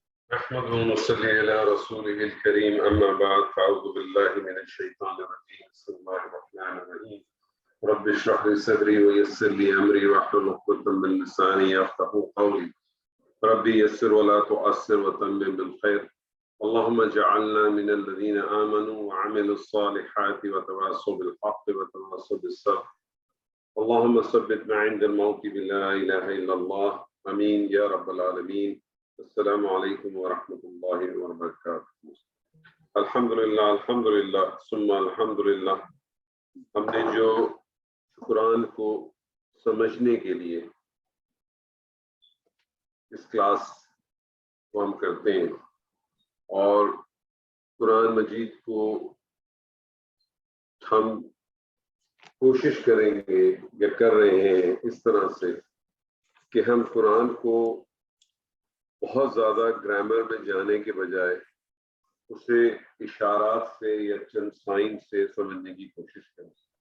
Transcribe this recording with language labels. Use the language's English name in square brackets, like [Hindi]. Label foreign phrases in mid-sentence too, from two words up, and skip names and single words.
[Arabic] أحمده ونصلي على رسوله الكريم أما بعد فأعوذ بالله من الشيطان الرجيم بسم الله الرحمن الرحيم رب اشرح لي صدري ويسر لي أمري واحلل عقدة من لساني يفقهوا قولي رب يسر ولا تعسر وتمم بالخير اللهم اجعلنا من الذين آمنوا وعملوا الصالحات وتواصوا بالحق وتواصوا بالصبر اللهم ثبتنا عند الموت بلا إله إلا الله آمين يا رب العالمين. السلام عليكم ورحمة الله وبركاته. الحمد لله الحمد لله ثم الحمد لله. [Hindi] हमने जो कुरान को समझने के लिए इस क्लास को हम करते हैं और कुरान मजीद को हम कोशिश करेंगे या कर रहे हैं इस तरह से कि हम कुरान को बहुत ज़्यादा ग्रामर में जाने के बजाय उसे इशारात से या चंद साइन से समझने की कोशिश करें।